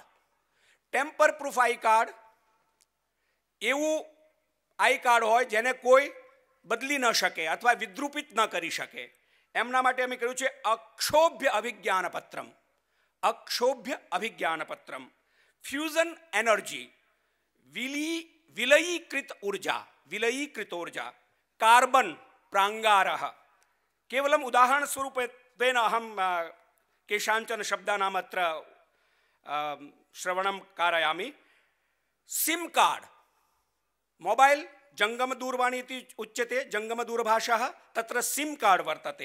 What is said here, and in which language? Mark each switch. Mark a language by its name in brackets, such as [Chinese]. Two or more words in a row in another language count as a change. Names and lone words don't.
[English] tamper proof I card [Gujarati] એવું [English] I card [Gujarati] હોય જેને કોઈ બદલી ન શકે અથવા વિદ્રુપિત ન કરી શકે, એમના માટે અમે કહ્યું છે [Sanskrit] अक्षोभ्य अभिज्ञानपत्रम्. अक्षोभ्य अभिज्ञानपत्रम्. [English] fusion energy, [Sanskrit] विलयीकृत ऊर्जा, कार्बन प्राङ्गारः. केवलम उदाहरण स्वरूपेण अहम केषाञ्चन शब्दानाम् अत्र श्रवणं कारयामि. [English] SIM card, [Sanskrit] मोबाइल जंगम दूरवाणी इति उच्यते, जंगम दूरभाषः, तत्र [English] SIM card [Sanskrit] वर्तते.